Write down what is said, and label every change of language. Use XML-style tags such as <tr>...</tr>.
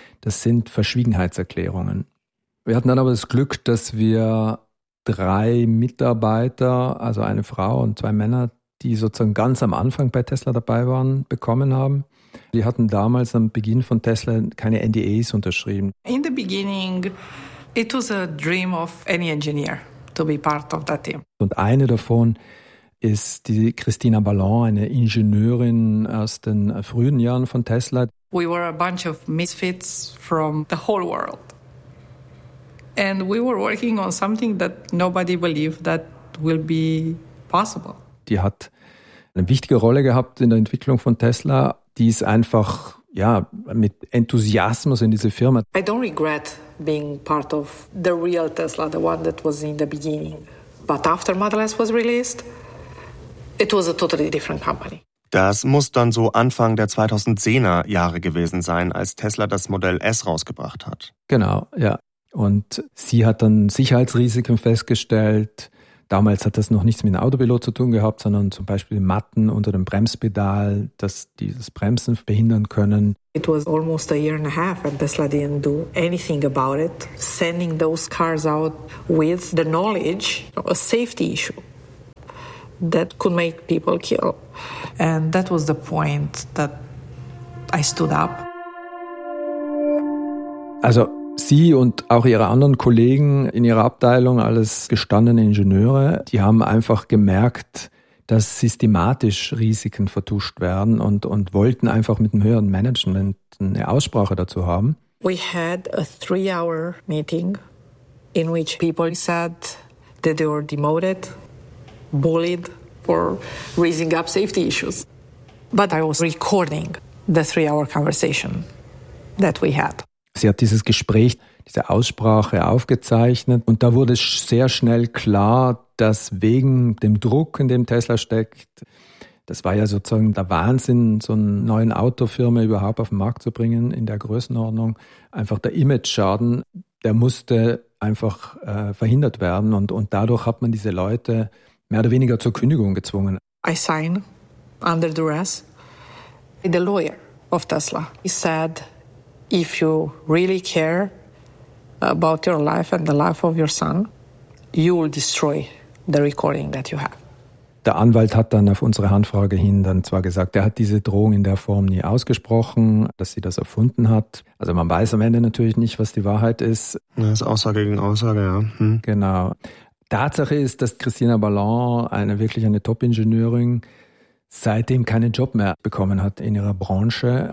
<de>Das sind Verschwiegenheitserklärungen. Wir hatten dann aber das Glück, dass wir drei Mitarbeiter, also eine Frau und zwei Männer, die sozusagen ganz am Anfang bei Tesla dabei waren, bekommen haben. Die hatten damals am Beginn von Tesla keine NDAs unterschrieben.</de> <en>In the beginning, it was a dream of any engineer to be part of that team.</en> <de>Und eine davon ist die Christina Ballon, eine Ingenieurin aus den frühen Jahren von Tesla.</de> <en>We were a bunch of misfits from the whole world. And we were working on something that nobody believed that will be possible.</en> <de>Die hat eine wichtige Rolle gehabt in der Entwicklung von Tesla. Die ist einfach, ja, mit Enthusiasmus in diese Firma.</de> <en>I don't regret being part of the real Tesla, the one that was in the beginning. But after Model S was released, it was a totally different company.</en> <de>Das muss dann so Anfang der 2010er Jahre gewesen sein, als Tesla das Model S rausgebracht hat. Genau, ja. Und sie hat dann Sicherheitsrisiken festgestellt. Damals hat das noch nichts mit dem Autopilot zu tun gehabt, sondern zum Beispiel Matten unter dem Bremspedal, dass die das Bremsen behindern können.</de> <en>It was almost a year and a half and Tesla didn't do anything about it. Sending those cars out with the knowledge of a safety issue. that could make people kill. And that was the point that I stood up.</en> <de>Also Sie und auch Ihre anderen Kollegen in Ihrer Abteilung, alles gestandene Ingenieure, die haben einfach gemerkt, dass systematisch Risiken vertuscht werden und wollten einfach mit dem höheren Management eine Aussprache dazu haben.</de> <en>We had a 3-hour meeting in which people said that they were demoted, bullied for raising up safety issues. But I was recording the 3-hour conversation that we had.</en> <de>Sie hat dieses Gespräch, diese Aussprache aufgezeichnet und da wurde sehr schnell klar, dass wegen dem Druck, in dem Tesla steckt, das war ja sozusagen der Wahnsinn, so einen neuen Autofirma überhaupt auf den Markt zu bringen in der Größenordnung, einfach der Image-Schaden, der musste einfach verhindert werden und dadurch hat man diese Leute mehr oder weniger zur Kündigung gezwungen.</de> <en>I sign under duress. The lawyer of Tesla, he said, if you really care about your life and the life of your son, you will destroy the recording that you have.</en> <de>Der Anwalt hat dann auf unsere Handfrage hin dann zwar gesagt, er hat diese Drohung in der Form nie ausgesprochen, dass sie das erfunden hat. Also man weiß am Ende natürlich nicht, was die Wahrheit ist. Das ist Aussage gegen Aussage, ja. Genau. Tatsache ist, dass Christina Ballon wirklich eine Top-Ingenieurin seitdem keinen Job mehr bekommen hat in ihrer Branche.</de>